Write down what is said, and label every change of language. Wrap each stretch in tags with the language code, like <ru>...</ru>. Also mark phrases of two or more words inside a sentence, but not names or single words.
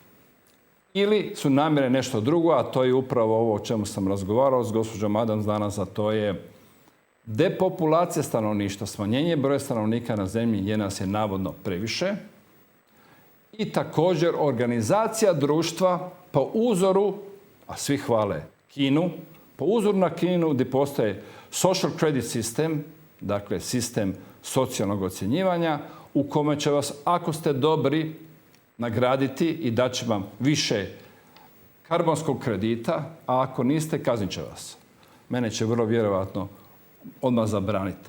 <hr>ili su namjere nešto drugo, a to je upravo ovo o čemu sam razgovarao s gospođom Adams danas, a to je depopulacija stanovništva, smanjenje broja stanovnika na zemlji jer nas je navodno previše i također organizacija društva po uzoru, a svi hvale Kinu, po uzoru na Kinu gdje postoje</hr> <en>social credit system,</en> <hr>dakle sistem socijalnog ocjenjivanja u kome će vas, ako ste dobri, nagraditi i dat će vam više karbonskog kredita, a ako niste, kaznit će vas. Mene će vrlo vjerojatno odmah zabraniti.</hr>